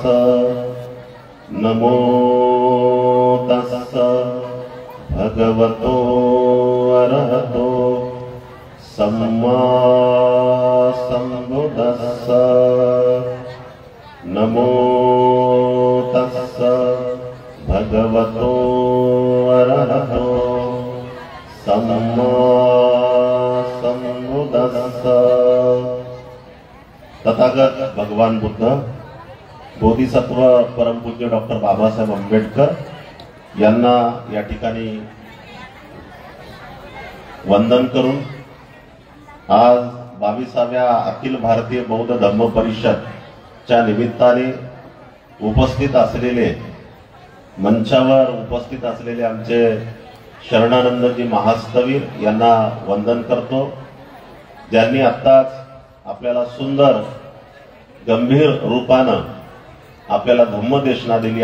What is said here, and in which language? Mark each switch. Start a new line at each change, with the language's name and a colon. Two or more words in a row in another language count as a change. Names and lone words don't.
Pali: नमो तस्स भगवतो अरहतो सम्मा सम्बुद्धस्स. नमो तस्स भगवतो अरहतो सम्मा सम्बुद्धस्स.
Marathi: तथागत भगवान बुद्ध, बोधिसत्व परमपूज्य डॉक्टर बाबासाहेब आंबेडकर यांना या ठिकाणी वंदन करून आज 22व्या अखिल भारतीय बौद्ध धम्म परिषदच्या निमित्ताने उपस्थित असलेले, मंचावर उपस्थित असलेले आमचे शरणानंदजी महास्तवीर यांना वंदन करतो, ज्यांनी आत्ताच आपल्याला सुंदर गंभीर रूपानं आपल्याला धम्मदेशना दिली.